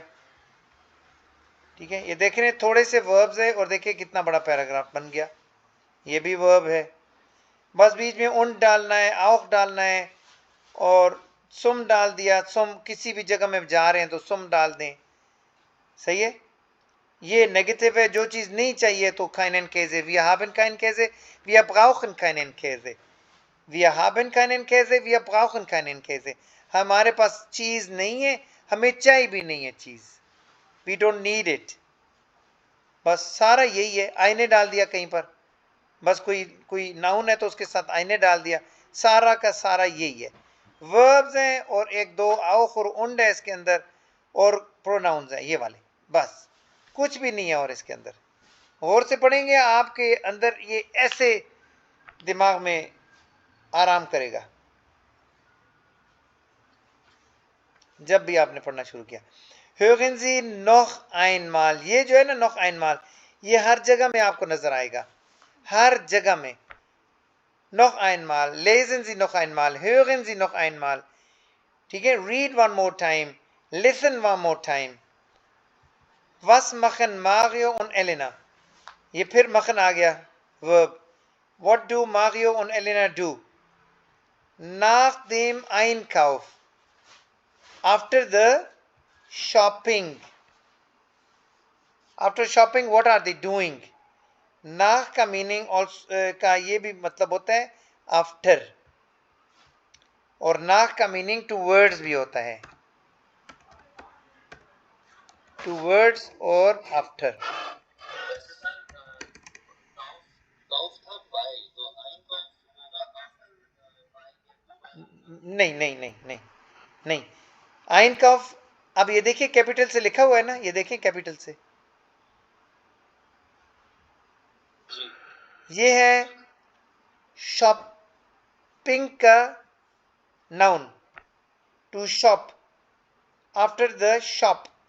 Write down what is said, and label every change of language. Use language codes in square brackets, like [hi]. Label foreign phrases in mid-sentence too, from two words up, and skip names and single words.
[hi] ठीक है, ये देख रहे हैं थोड़े से वर्ब्स है और देखिए कितना बड़ा पैराग्राफ बन गया। ये भी वर्ब है, बस बीच में उन डालना है, auch डालना है, और सुम डाल दिया। सुम किसी भी जगह में जा रहे हैं तो सुम डाल दें, सही है। ये नेगेटिव है, जो चीज़ नहीं चाहिए तो [de] keinen Käse, wir haben keinen Käse, wir brauchen keinen Käse, wir haben keinen Käse, wir brauchen keinen Käse। [hi] हमारे पास चीज़ नहीं है, हमें चाहिए भी नहीं है चीज़, [en] we don't need it। [hi] बस सारा यही है। आईने डाल दिया कहीं पर, बस कोई नाउन है तो उसके साथ आईने डाल दिया, सारा का सारा यही है। वर्ब्स हैं और एक दो auch और und है इसके अंदर, और प्रोनाउंस हैं ये वाले, बस कुछ भी नहीं है और इसके अंदर। और से पढ़ेंगे आपके अंदर ये ऐसे दिमाग में आराम करेगा जब भी आपने पढ़ना शुरू किया। [de] hören Sie noch einmal, [hi] ये जो है ना [de] noch einmal, [hi] ये हर जगह में आपको नजर आएगा, हर जगह में। [de] noch einmal, lesen Sie noch einmal, hören Sie noch einmal। [hi] ठीक है, [en] read one more time, listen one more time। [de] was machen Mario und Elena, [hi] ये फिर machen आ गया verb। [en] what do [de] Mario und Elena do, nach dem Einkauf, [en] after the shopping, after shopping what are they doing। [hi] nach का मीनिंग का ये भी मतलब होता है आफ्टर, और nach का मीनिंग टूवर्ड्स भी होता है, टूवर्ड्स और आफ्टर। नहीं नहीं नहीं नहीं नहीं, Einkauf, अब ये देखिए कैपिटल से लिखा हुआ है ना, ये देखिए कैपिटल से, ये है शॉपिंग का नाउन, [en] to shop, after the shop.